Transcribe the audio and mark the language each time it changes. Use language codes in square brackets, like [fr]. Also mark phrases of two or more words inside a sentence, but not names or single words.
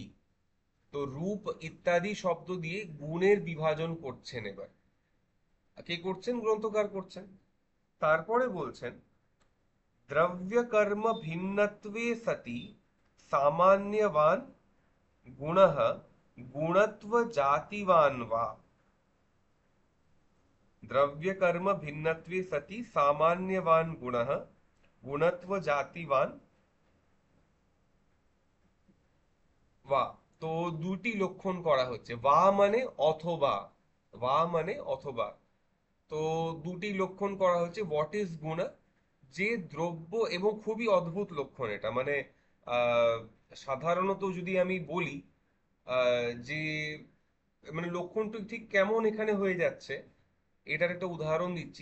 [bn] তো রূপ ইত্যাদি শব্দ দিয়ে গুণের বিভাজন করছেন। এবার কে করছেন? গ্রন্থকার করছেন। তারপরে বলছেন [sa] দ্রব্য কর্ম ভিন্নত্বে সতি সামান্যবান গুণঃ গুণত্ব জাতিবান বা। द्रव्य कर्म भिन्नत्वे सति सामान्यवान गुणः गुणत्व जातिवान বা। [bn] তো দুটি লক্ষণ করা হচ্ছে, বা মানে অথবা, বা মানে অথবা। তো দুটি লক্ষণ করা হচ্ছে। [en] What is [bn] গুণ? যে দ্রব্য, এবং খুবই অদ্ভুত লক্ষণ এটা, মানে আহ সাধারণত যদি আমি বলি যে মানে লক্ষণটা ঠিক কেমন এখানে হয়ে যাচ্ছে, এটার একটা উদাহরণ দিচ্ছি।